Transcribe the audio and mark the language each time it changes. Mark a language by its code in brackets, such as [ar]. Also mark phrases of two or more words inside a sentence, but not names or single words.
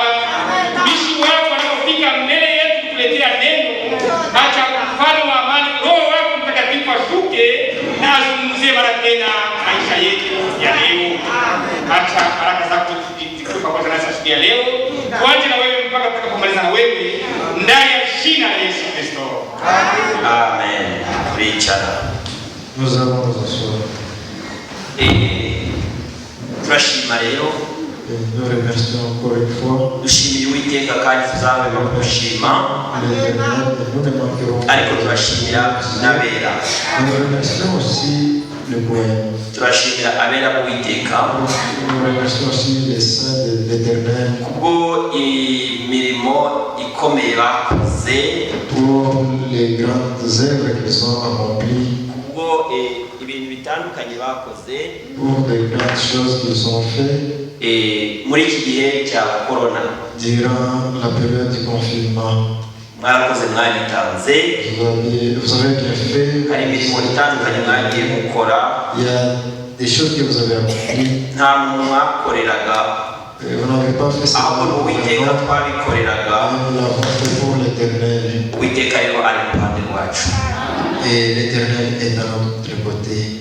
[sw] Mtumishi wako anapofika mbele yetu kutuletea neno, acha mfano wa amani Roho wako Mtakatifu ashuke na azungumzie mara tena maisha yetu ya leo. Acha baraka zako zikuwe pamoja nasi siku ya leo. Tuanze na wewe mpaka tutakapomaliza na wewe ndani ya jina la Yesu Kristo. Amen. Richard. [fr] Nous allons nous asseoir. [rw] Turashima rero. [fr] Nous remercions encore une fois. [rw] Dushimiye Uwiteka kandi tuzabe bamushima. Ariko turashimira n'abera. [fr] Nous remercions aussi le poème. [rw] Turashimira abera Uwiteka. [fr] Nous remercions aussi les saints de l'Éternel. [rw] Kubwo imirimo ikomeye bakoze. [fr] Pour les grandes œuvres qu'ils ont accomplies. [rw] Kubwo ibintu bitandukanye bakoze. [fr] Pour les grandes choses qu'ils ont fait. [rw] Muri iki gihe cya corona. [fr] Durant la période du confinement. [rw] Mwarakoze mwaritanze. [fr] Vous avez bien fait. Hari imirimo itandukanye mwagiye mukora. Il y a des choses que vous avez accomplies. Vous n'avez pas fait ça. Nous l'avons fait pour l'Éternel. Et l'Éternel est dans notre côté.